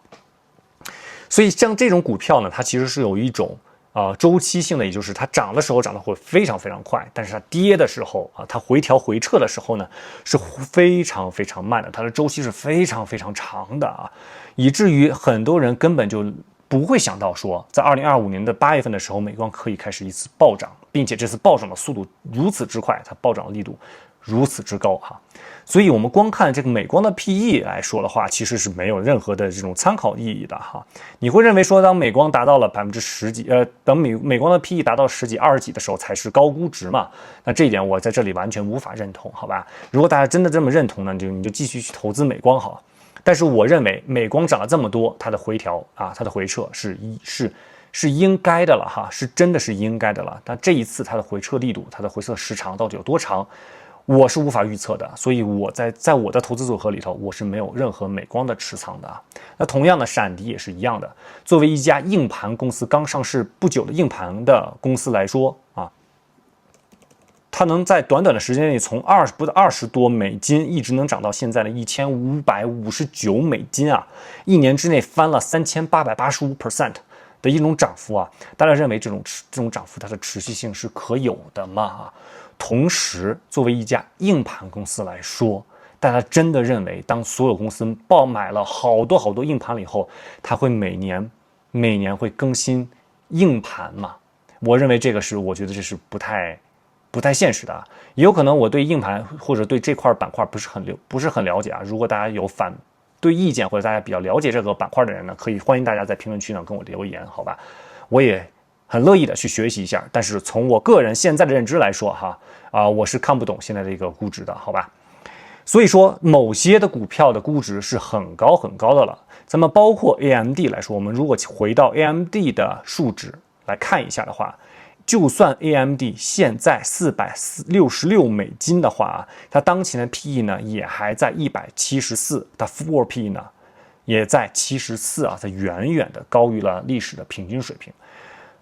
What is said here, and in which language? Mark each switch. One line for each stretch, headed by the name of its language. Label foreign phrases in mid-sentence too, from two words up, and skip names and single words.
Chinese: 所以像這種股票呢，它其實是有一種周期性的，也就是它漲的時候漲得會非常快，但是它跌的時候啊，它回調回撤的時候呢，是非常慢的，它的周期是非常長的啊，以至於很多人根本就不會想到說，在2025年的8月份的時候，美光可以開始一次暴漲，並且這次暴漲的速度如此之快，它暴漲的力度如此之高哈。所以我們光看這個美光的 PE 來說的話，其實是沒有任何的這種參考意義的哈。你會認為說，當美光達到了10%幾，等美光的 PE 達到10幾、20幾的時候才是高估值嘛？那這一點我在這裡完全無法認同，好吧？如果大家真的這麼認同呢，你就繼續去投資美光好。但是我認為美光漲了這麼多，它的回調啊，它的回撤是應該的了哈，是真的是應該的了。但這一次它的回撤力度，它的回撤時長到底有多長？我是無法預測的，所以我在我的投資組合裡頭，我是沒有任何美光的持倉的。那同樣的，閃迪也是一樣的。作為一家硬盤公司，剛上市不久的硬盤的公司來說啊，它能在短的時間內從20多美金一直能漲到現在的1559美金啊，一年之內翻了3885% 的一種漲幅啊。大家認為這種漲幅它的持續性是可有的嗎？同時，作為一家硬盤公司來說，大家真的認為，當所有公司爆買了好多硬盤了以後，它會每年會更新硬盤嗎？我認為這個我覺得這是不太現實的啊。也有可能我對硬盤或者對這塊板塊不是很了解啊。如果大家有反對意見或者大家比較了解這個板塊的人呢，可以歡迎大家在評論區呢跟我留言，好吧？我也很樂意的去學習一下，但是從我個人現在的認知來說哈，我是看不懂現在的一個估值的，好吧？所以說某些的股票的估值是很高的了。咱們包括 AMD 來說，我們如果回到 AMD 的數值來看一下的話，就算 AMD 現在466美金的話，它當前的 PE 呢也還在174，它
English: forward PE
Chinese: 呢也在74啊，它遠遠的高於了歷史的平均水平。